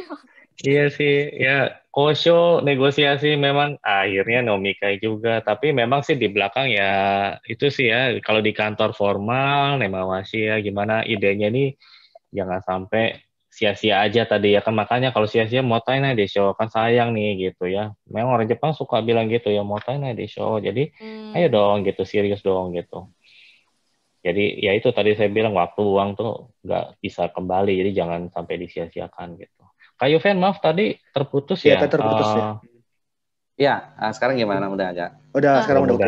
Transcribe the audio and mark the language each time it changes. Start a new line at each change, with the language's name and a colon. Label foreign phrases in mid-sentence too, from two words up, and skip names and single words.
Indonesian: Iya sih, ya kosho negosiasi memang akhirnya nomikai juga. Tapi memang sih di belakang ya itu sih ya, kalau di kantor formal nemawashi ya, gimana idenya nih jangan sampai sia-sia aja tadi ya kan, makanya kalau sia-sia
Japanese: もったいない でしょ
Indonesian: kan sayang nih gitu ya. Memang orang Jepang suka bilang gitu ya,
Japanese: もったいない でしょ.
Indonesian: Jadi ayo dong gitu, serius dong gitu. Jadi ya itu tadi saya bilang, waktu uang tuh nggak bisa kembali, jadi jangan sampai disia-siakan gitu. Kak Yuven, maaf tadi terputus ya. Terputus ya. Ya, sekarang gimana, udah agak? Sekarang udah oke.